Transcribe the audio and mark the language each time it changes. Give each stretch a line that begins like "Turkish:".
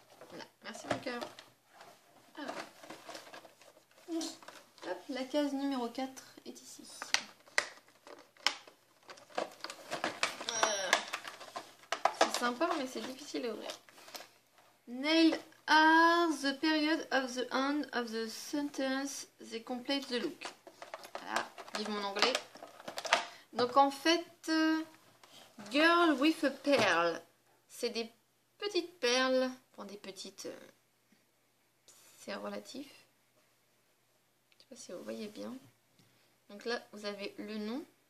French: Voilà, merci mon cœur. Alors. Hop, la case numéro 4 est ici. C'est sympa mais c'est difficile à ouvrir.
English: Nail are the period of the end of the sentence they complete the look.
French: Voilà, vive mon anglais. Donc en fait, girl with a pearl, c'est des petites perles, enfin des petites, c'est relatif. Je sais pas si vous voyez bien. Donc là, vous avez le nom.